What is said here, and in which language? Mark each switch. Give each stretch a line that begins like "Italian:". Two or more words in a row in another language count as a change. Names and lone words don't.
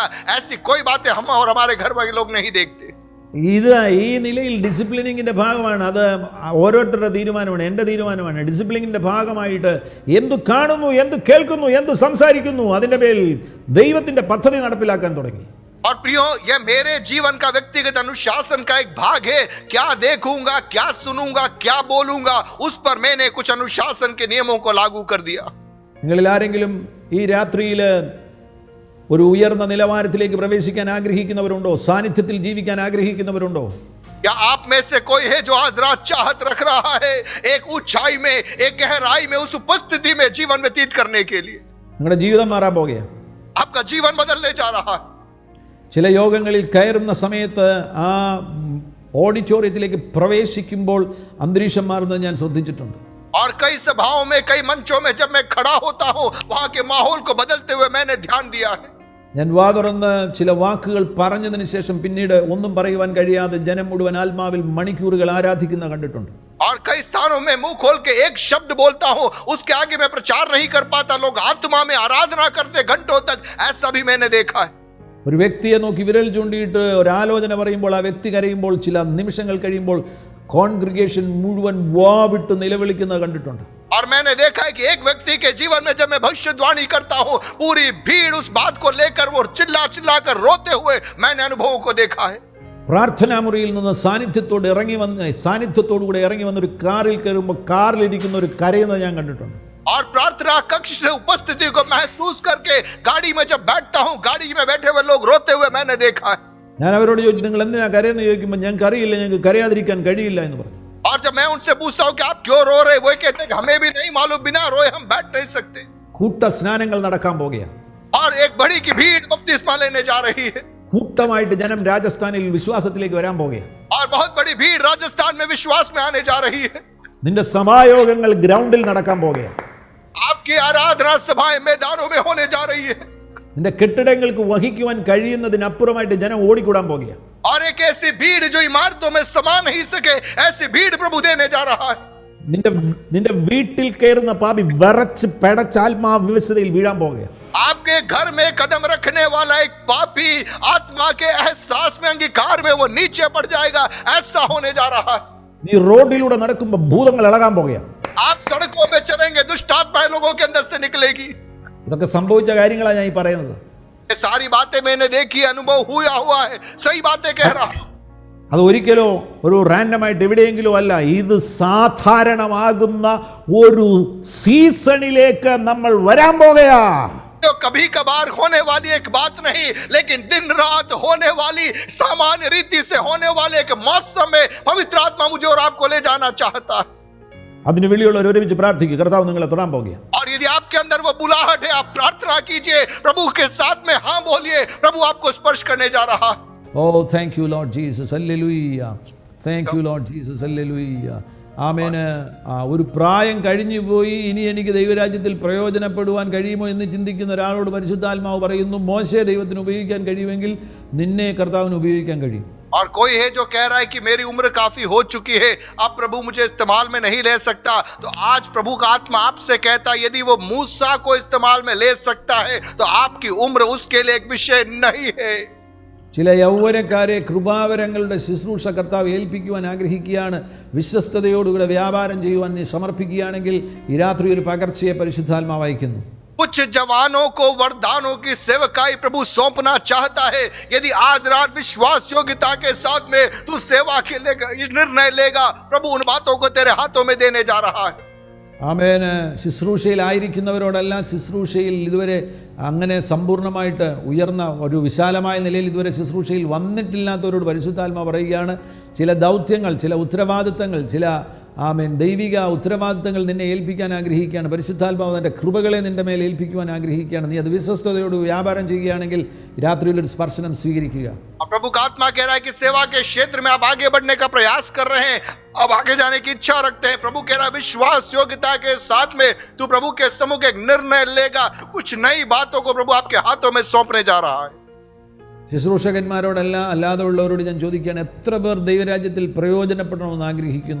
Hindi: ऐसी कोई बातें हम और हमारे घर वाले लोग नहीं देखते।
Malayalam: ഇത് ഈ നിലയിൽ ഡിസിപ്ലിനിങ്ങിൻ്റെ ഭാഗമാണ്. അത് ഓരോരുത്തരുടെ തീരുമാനമാണ്, എൻ്റെ തീരുമാനമാണ്. ഡിസിപ്ലിനിങ്ങിൻ്റെ ഭാഗമായിട്ട് എന്തു കാണുന്നു, എന്ത് കേൾക്കുന്നു, എന്ത് സംസാരിക്കുന്നു, അതിൻ്റെ മേൽ ദൈവത്തിൻ്റെ പദ്ധതി നടപ്പിലാക്കാൻ തുടങ്ങി.
Hindi: और प्रियो, यह मेरे जीवन का व्यक्तिगत अनुशासन का एक भाग है। क्या देखूंगा, क्या सुनूंगा, क्या बोलूंगा, उस पर मैंने कुछ अनुशासन के नियमों को लागू कर दिया।
Malayalam: നിങ്ങളിൽ ആരെങ്കിലും ഈ രാത്രിയിൽ ഒരു ഉയർന്ന നിലവാരത്തിലേക്ക് പ്രവേശിക്കാൻ ആഗ്രഹിക്കുന്നവരുണ്ടോ? സാന്നിധ്യത്തിൽ ജീവിക്കാൻ ആഗ്രഹിക്കുന്നവരുണ്ടോ?
Hindi: या आप में से कोई है जो आज रात चाहत रख रहा है एक ऊंचाई में, एक गहराई में, उस उपस्थिति में जीवन व्यतीत करने के लिए?
Malayalam: നിങ്ങളുടെ ജീവിതം മാറാൻ പോകുകയാണ്.
Hindi: आपका जीवन बदलने जा रहा है।
Malayalam: ചില യോഗങ്ങളിൽ കയറുന്ന സമയത്ത് ആ ഓഡിറ്റോറിയത്തിലേക്ക് പ്രവേശിക്കുമ്പോൾ അന്തരീക്ഷം മാറുന്നത് ഞാൻ ശ്രദ്ധിച്ചിട്ടുണ്ട്.
Hindi: और कई सभाओं में, कई मंचों में जब मैं खड़ा होता हूं, वहां के माहौल को बदलते हुए मैंने ध्यान दिया है।
Malayalam: ഞാൻ വാ തുറന്ന് ചില വാക്കുകൾ പറഞ്ഞതിന് ശേഷം പിന്നീട് ഒന്നും പറയുവാൻ കഴിയാതെ ജനം മുഴുവൻ ആത്മാവിൽ മണിക്കൂറുകൾ ആരാധിക്കുന്ന കണ്ടിട്ടുണ്ട്.
Hindi: और कई स्थानों में मुंह खोल के एक शब्द बोलता हूं, उसके आगे मैं प्रचार नहीं कर पाता, लोग आत्मा में आराधना करते घंटों तक, ऐसा भी मैंने देखा है।
Malayalam: ഒരു വ്യക്തിയെ നോക്കി വിരൽ ചൂണ്ടിയിട്ട് ഒരാലോചന പറയുമ്പോൾ ആ വ്യക്തി കരയുമ്പോൾ ചില നിമിഷങ്ങൾ കഴിയുമ്പോൾ കോൺഗ്രിഗേഷൻ മുഴുവൻ വാവിട്ട് നിലവിളിക്കുന്നത് കണ്ടിട്ടുണ്ട്.
Hindi: और मैंने देखा है कि एक व्यक्ति के जीवन में जब मैं भविष्यवाणी करता हूं, पूरी भीड़ उस बात को लेकर वो चिल्ला चिल्ला कर रोते हुए मैंने अनुभवों को देखा है.
Malayalam: പ്രാർത്ഥനാ മുറിയിൽ നിന്ന് സാന്നിധ്യത്തോടുകൂടെ ഇറങ്ങി വന്ന ഒരു കാറിൽ കയറുമ്പോൾ കാറിലിരിക്കുന്ന ഒരു കരയുന്നത് ഞാൻ കണ്ടിട്ടുണ്ട്.
Hindi: और प्रार्थना कक्ष से उपस्थिति को महसूस करके गाड़ी में जब बैठता हूं, गाड़ी में बैठे हुए लोग रोते हुए मैंने देखा है.
Malayalam: ഞാൻ അവരോട് ചോദിച്ചു, നിങ്ങൾ എന്തിനാ കരയെന്ന് ചോദിക്കുമ്പോൾ ഞങ്ങൾക്ക് അറിയില്ല, ഞങ്ങൾക്ക് കരയാതിരിക്കാൻ കഴിയില്ല എന്ന് പറഞ്ഞു.
Hindi: और जब मैं उनसे पूछता हूं कि आप क्यों रो रहे, वो कहते हैं कि हमें भी नहीं मालूम, बिना रोए हम बैठ नहीं सकते.
Malayalam: കൂട്ട സ്നാനങ്ങൾ നടക്കാൻ പോകുകയാണ്.
Hindi: और एक बड़ी की भीड़ बपतिस्मा लेने जा रही है.
Malayalam: കൂട്ടമായിട്ട് ജനം രാജസ്ഥാനിൽ വിശ്വാസത്തിലേക്ക് വരാൻ പോകുകയാണ്.
Hindi: और बहुत बड़ी भीड़ राजस्थान में विश्वास में आने जा रही है.
Malayalam: നിന്റെ സഭായോഗങ്ങൾ ഗ്രൗണ്ടിൽ നടക്കാൻ പോകുകയാണ്.
Hindi: आपकी आराधना सभाएं मैदानों में होने जा रही है.
Malayalam: നിന്റെ കെട്ടിടങ്ങൾക്ക് വഹിക്കുവാൻ കഴിയുന്നതിനപ്പുറമായിട്ട് ജനം ഓടിക്കൂടാൻ പോകുകയാണ്.
Hindi: और एक ऐसी भीड़ जो इमारतों में समा नहीं सके, ऐसी भीड़ प्रभु देने जा रहा है.
Malayalam: നിന്റെ വീട്ടിൽ കയറുന്ന പാപി വിറച്ച് പെടച്ച് ആത്മാവിവശതയിൽ വീഴാൻ പോകുകയാണ്.
Hindi: आपके घर में कदम रखने वाला एक पापी आत्मा के एहसास में, अंगीकार में वो नीचे पड़ जाएगा, ऐसा होने जा रहा है.
Malayalam: നീ റോഡിലൂടെ നടക്കുമ്പോൾ ഭൂതങ്ങൾ ഇളകാൻ പോകുകയാണ്.
Hindi: आप सड़कों में चलेंगे, दुष्ट आत्माएं लोगों के अंदर से निकलेगी.
Malayalam: ഇതൊക്കെ സംഭവിച്ച കാര്യങ്ങളാണ് ഞാൻ ഈ പറയുന്നത്.
Hindi: ये सारी बातें मैंने देखी, अनुभव हुआ है, सही बातें कह रहा हूं.
Malayalam: അത് ഒരിക്കലോ ഒരു റാൻഡമായിട്ട് എവിടെയെങ്കിലും അല്ല, ഇത് സാധാരണമാകുന്ന ഒരു സീസണിലേക്ക് നമ്മൾ വരാൻ പോകുകയാ.
Hindi: जो कभी कभार होने वाली एक बात नहीं, लेकिन दिन रात होने वाली सामान्य रीति से होने वाले एक मौसम में पवित्र आत्मा मुझे और आपको ले जाना चाहता है.
Malayalam: അതിന് വെളിയുള്ളവർ ഒരുമിച്ച് പ്രാർത്ഥിക്കുക, കർത്താവ് നിങ്ങളെ തൊടാൻ പോകുകയാണ്.
Hindi: और यदि आपके अंदर वो बुलाहट है, आप प्रार्थना कीजिए, प्रभु के साथ में हाँ बोलिए, प्रभु आपको स्पर्श करने जा रहा है.
English: Oh thank you Lord Jesus, hallelujah. Thank you Lord Jesus, hallelujah.
Malayalam: ആമേന്. ഒരു പ്രായം കഴിഞ്ഞു പോയി, ഇനി എനിക്ക് ദൈവരാജ്യത്തിൽ പ്രയോജനപ്പെടുവാൻ കഴിയുമോ എന്ന് ചിന്തിക്കുന്ന ഒരാളോട് പരിശുദ്ധാത്മാവ് പറയുന്നു, മോശയെ ദൈവത്തിന് ഉപയോഗിക്കാൻ കഴിയുമെങ്കിൽ നിന്നെ കർത്താവിന് ഉപയോഗിക്കാൻ കഴിയും. और कोई है जो कह रहा है कि मेरी उम्र काफी हो चुकी है, अब प्रभु मुझे इस्तेमाल में नहीं ले सकता, तो आज प्रभु का आत्मा आपसे कहता है, यदि वो मूसा को इस्तेमाल में ले सकता है तो आपकी उम्र उसके लिए एक विषय नहीं है. ചില യൗവനക്കാരെ കൃപാവരങ്ങളുടെ ശുശ്രൂഷ കർത്താവ് ഏൽപ്പിക്കുവാൻ ആഗ്രഹിക്കുകയാണ്. വിശ്വസ്തയോടുകൂടെ വ്യാപാരം ചെയ്യുവാൻ നീ സമർപ്പിക്കുകയാണെങ്കിൽ ഈ രാത്രി ഒരു പകർച്ചയെ പരിശുദ്ധാത്മാവ് അയക്കുന്നു.
Hindi: कुछ जवानों को वरदानों की सेवकाई प्रभु सौंपना चाहता है. यदि आज रात विश्वास योग्यता के साथ में तू सेवा के निर्णय लेगा, प्रभु उन बातों को तेरे हाथों में देने जा रहा है.
Malayalam: ആമേന്. ശുശ്രൂഷയിലായിരിക്കുന്നവരോടെല്ലാം, ശുശ്രൂഷയിൽ ഇതുവരെ അങ്ങനെ സമ്പൂർണ്ണമായിട്ട് ഉയർന്ന ഒരു വിശാലമായ നിലയിൽ ഇതുവരെ ശുശ്രൂഷയിൽ വന്നിട്ടില്ലാത്തവരോട് പരിശുദ്ധാത്മാവ് പറയുകയാണ്, ചില ദൗത്യങ്ങൾ, ചില ഉത്തരവാദിത്തങ്ങൾ, ചില ദൈവിക ഉത്തരവാദിത്തങ്ങൾ നിന്നെ ഏൽപ്പിക്കാൻ ആഗ്രഹിക്കുകയാണ്. പരിശുദ്ധാത്മാവ് തൻ്റെ കൃപകളെ നിൻ്റെ മേൽ ഏൽപ്പിക്കുവാൻ ആഗ്രഹിക്കുകയാണ്. നീ അത് വിശ്വസ്തയോട് വ്യാപാരം ചെയ്യുകയാണെങ്കിൽ രാത്രിയിലൊരു സ്പർശനം സ്വീകരിക്കുക.
Hindi: प्रभु का आत्मा कह रहा है कि सेवा के क्षेत्र में आप आगे बढ़ने का प्रयास कर रहे हैं, अब आगे जाने की इच्छा रखते हैं. प्रभु कह रहा है विश्वास योग्यता के साथ में तू प्रभु के सम्मुख एक निर्णय लेगा, कुछ नई बातों को प्रभु आपके हाथों में सौंपने जा रहा है.
Malayalam: ശുശ്രൂഷകന്മാരോടല്ല, അല്ലാതെ ഉള്ളവരോട് ഞാൻ ചോദിക്കുകയാണ്, എത്ര പേർ ദൈവരാജ്യത്തിൽ പ്രയോജനപ്പെടണമെന്ന് ആഗ്രഹിക്കുന്നു?